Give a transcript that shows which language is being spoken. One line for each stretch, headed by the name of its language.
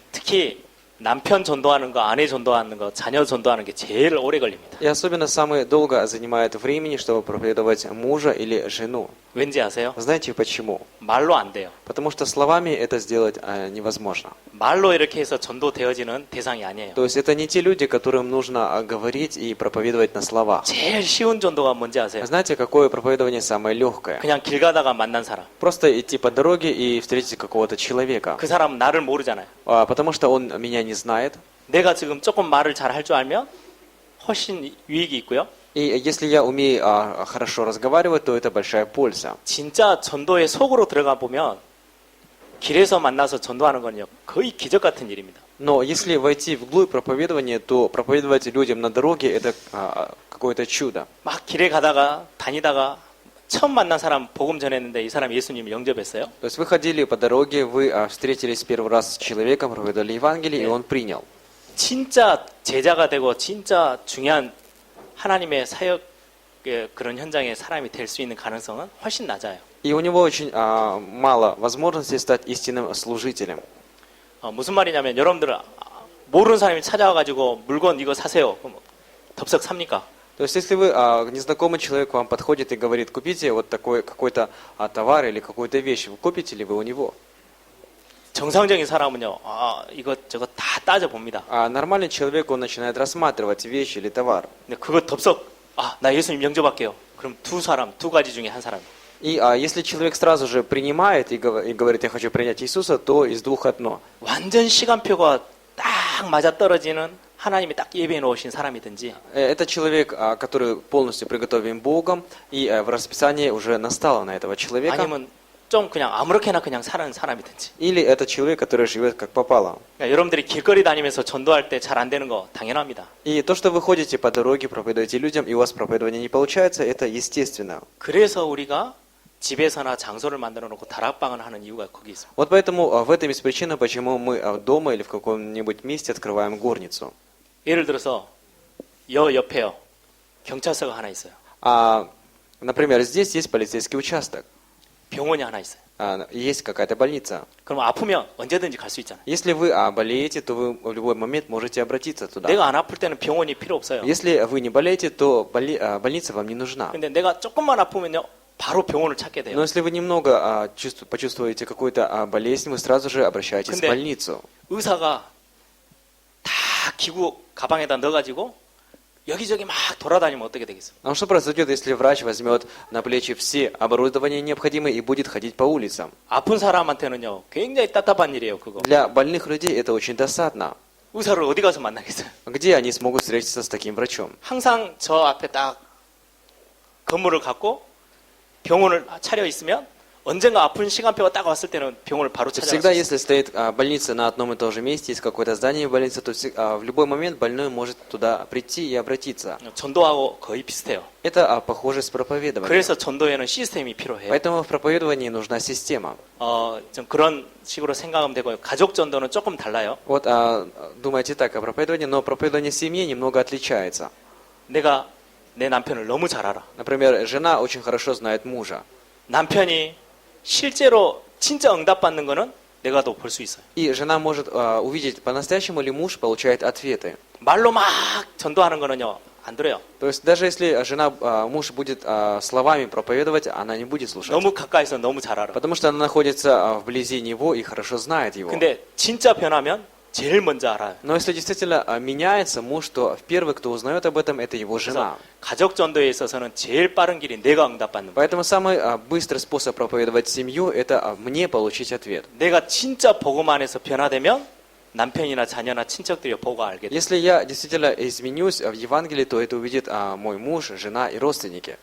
Korean: 특히 남편 전도하는 거, 아내 전도하는 거, 자녀 전도하는 게 제일 오래 걸립니다.
Russian: И особенно самое долго занимает времени, чтобы проповедовать мужа или жену.
Korean: 왠지 아세요?
Russian: Знаете почему?
Korean: 말로 안 돼요.
Russian: Потому что словами это сделать невозможно.
Korean: 말로 이렇게 해서 전도되어지는 대상이 아니에요.
Russian: То есть это не те люди, которым нужно говорить и проповедовать на словах.
Korean: 제일 쉬운 전도가 뭔지 아세요?
Russian: Знаете, какое проповедование самое легкое?
Korean: 그냥 길 가다가 만난 사람.
Russian: Просто идти по дороге и встретить какого-то человека.
Korean: 그 사람은 나를 모르잖아요.
Russian: Потому что он меня не знает.
Korean: 내가 지금 조금 말을 잘 할 줄 알면 훨씬 유익이 있고요.
Russian: И если я умею хорошо разговаривать, то это большая польза.
Korean: 진짜 전도의 속으로 들어가 보면 길에서 만나서 전도하는 건요 거의 기적 같은 일입니다.
Russian: Но если войти вглубь проповедования, то проповедовать людям на дороге это какое-то чудо.
Korean: 막 길에 가다가 다니다가 처음 만난 사람 복음 전했는데 이 사람 예수님을 영접했어요.
Russian: То есть вы ходили по дороге, вы встретились первый раз с человеком, проповедовали Евангелие, и он принял.
Korean: 진짜 제자가 되고 진짜 중요한 하나님의 사역의 그런 현장에 사람이 될 수 있는 가능성은 훨씬 낮아요.
Russian: И у него очень мало возможностей стать истинным служителем.
Korean: 무슨 말이냐면 여러분들 모르는 사람이 찾아와가지고 물건 이거 사세요. 그럼 덥석 삽니까?
Russian: То есть если вы незнакомый человек вам подходит и говорит, купите вот такой какой-то товар или какую-то вещь, купите ли вы у него?
Korean: 정상적인 사람은요, 이것저것 다 따져봅니다.
Russian: Нормальный человек, он начинает рассматривать вещь или товар.
Korean: 근데 그거 덥석, 나 예수님 영접할게요. 그럼 두 가지 중에 한 사람.
Russian: И если человек сразу же принимает и говорит, я хочу принять Иисуса, то из двух одно.
Korean: 완전 시간표가 딱 맞아떨어지는 하나님이 딱 예배해 놓으신 사람이든지.
Russian: Это человек, который полностью приготовлен Богом, и в расписании уже настало на этого человека.
Korean: 아니면 좀 그냥 아무렇게나 그냥 사는 사람이든지.
Russian: Или это человек, который живет как попало.
Korean: 그러니까 여러분들이 길거리 다니면서 전도할 때 잘 안 되는 거 당연합니다.
Russian: И то, что вы ходите по дороге, проповедуете людям, и у вас проповедование не получается, это естественно.
Korean: 그래서 우리가 집에서나 장소를 만들어 놓고 다락방을 하는 이유가 거기 있습니다.
Russian: Вот поэтому в этом есть причина, почему мы дома или в каком-нибудь месте открываем горницу.
Korean: 예를 들어서 옆에요. 경찰서가 하나 있어요.
Russian: Например, здесь есть полицейский участок,
Korean: 병원이 하나 있어요.
Russian: есть какая-то больница.
Korean: 그럼 아프면 언제든지 갈 수 있잖아요.
Russian: Если вы болеете, то вы в любой момент можете обратиться туда.
Korean: 내가 안 아플 때는 병원이 필요 없어요.
Russian: Если вы не болеете, то больница вам не нужна.
Korean: 근데 내가 조금만 아프면요. 바로 병원을 찾게 돼요.
Russian: Но если вы немного почувствуете какую-то болезнь, вы сразу же обращаетесь в больницу.
Korean: 의사가 다 기구 가방에다 넣어가지고 여기저기 막 돌아다니면 어떻게 되겠어요?
Russian: А что произойдет, если врач возьмет на плечи все оборудование необходимое и будет ходить по улицам?
Korean: 아픈 사람한테는요, 굉장히 답답한 일이에요, 그거.
Russian: Для больных людей это очень досадно.
Korean: 의사를 어디 가서 만나겠어요?
Russian: Где они смогут встретиться с таким врачом?
Korean: 항상 저 앞에 딱 건물을 갖고 병원을 차려 있으면 언젠가 아픈 시간표가 딱 왔을 때는 병원을 바로 찾아갈 수
Russian: Всегда,
Korean: 있어요.
Russian: если стоит больница на одном и том же месте, есть какое-то здание больницы, то в любой момент больной может туда прийти и обратиться.
Korean: 전도하고 거의 비슷해요.
Russian: Это похоже с проповедованием.
Korean: 그래서 전도에는 시스템이 필요해요.
Russian: Поэтому в проповедовании нужна система.
Korean: 좀 그런 식으로 생각하면 되고요. 가족 전도는 조금 달라요.
Russian: Вот думайте так о проповедовании, но проповедование семьи немного отличается.
Korean: 내가 내 남편을 너무 잘 알아.
Russian: Например, жена очень хорошо знает мужа.
Korean: 남편이 실제로 진짜 응답받는 거는 내가 더 볼 수 있어요.
Russian: И жена может увидеть, по-настоящему ли муж получает ответы.
Korean: 말로 막 전도하는 거는요 안 들어요.
Russian: То есть даже если муж будет словами проповедовать, она не будет слушать.
Korean: 너무 가까이서 너무 잘 알아.
Russian: Потому что она находится вблизи него и хорошо знает его.
Korean: 근데 진짜 변하면 제일 먼저 알아요.
Russian: Но если действительно меняется муж, то первый, кто узнает об этом, это его жена.
Korean: 그래서 가족 전도에 있어서는 제일 빠른 길이 내가 응답받는 거예요.
Russian: Поэтому самый быстрый способ проповедовать семью – это мне получить ответ.
Korean: 내가 진짜 복음 안에서 변화되면 남편이나 자녀나 친척들이 보고 알게 돼.
Russian: Если я действительно изменюсь в Евангелии, то это увидит мой муж, жена и родственники.